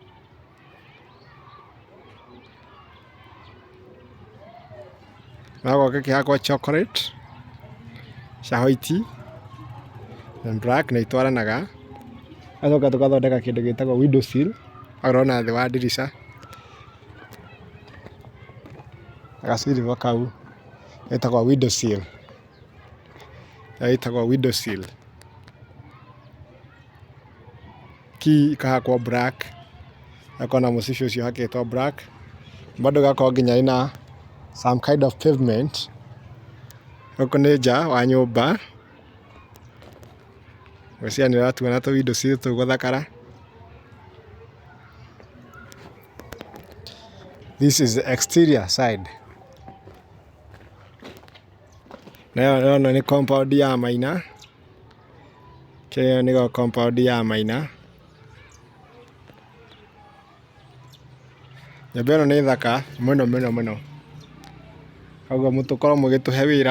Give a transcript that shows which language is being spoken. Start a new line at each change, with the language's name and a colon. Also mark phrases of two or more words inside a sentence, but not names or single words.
Kikuyu: Nago gĩkĩhakwo chocolate cia white na black na itwaranaga. Agacoka tũgathondeka kĩndũ gĩtagwo
English: window sill,
Kikuyu: agorona thĩ wa ndirica. Agacirivo kau ĩtagwo
English: window sill.
Kikuyu: Ĩtagwo
English: window sill.
Kikuyu: Key ikahakwo black. Akona mũcibi ũcio hakĩtwo black. Bado gakorwo nginya ina
English: some kind of pavement.
Kikuyu: Gũkũ nĩ nja wa nyũmba. Gwĩciria nĩ ũratuona tũ
English: window sill
Kikuyu: tũu gũthakara.
English: This is the exterior side.
Kikuyu: Nayo nĩ compound ya Maina. Kĩyo nĩgo compound ya Maina. Nyũmba ĩno nĩ thaka mũno. Koguo mũtũkorwo mũgĩtũhe wĩra.